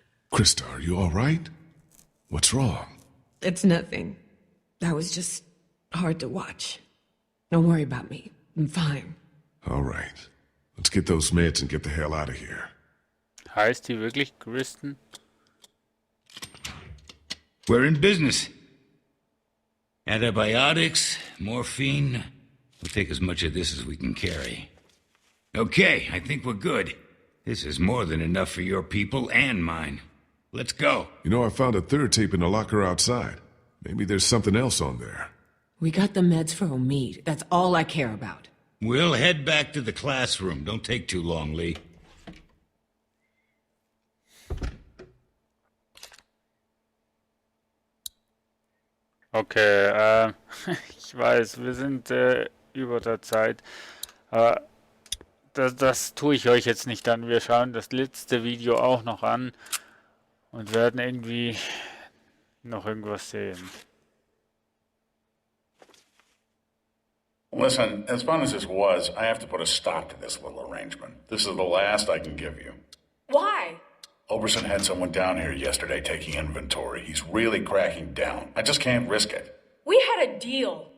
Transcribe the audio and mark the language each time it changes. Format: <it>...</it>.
<en>Krista, are you all right? What's wrong? It's nothing. That was just hard to watch. Don't worry about me. I'm fine. All right. Let's get those meds and get the hell out of here.</en> <de>Heißt die wirklich Kristen?</de> <en>We're in business. Antibiotics, morphine. We'll take as much of this as we can carry. Okay, I think we're good. This is more than enough for your people and mine. Let's go. You know, I found a 3rd tape in the locker outside. Maybe there's something else on there. We got the meds for Omid. That's all I care about. We'll head back to the classroom. Don't take too long, Lee.</en> <de>Okay, ich weiß, wir sind über der Zeit. Das tue ich euch jetzt nicht an. Wir schauen das letzte Video auch noch an und werden irgendwie noch irgendwas sehen.</de> <en>Listen, as fun as this was, I have to put a stop to this little arrangement. This is the last I can give you. Why? Oberson had someone down here yesterday taking inventory. He's really cracking down. I just can't risk it. We had a deal.</en>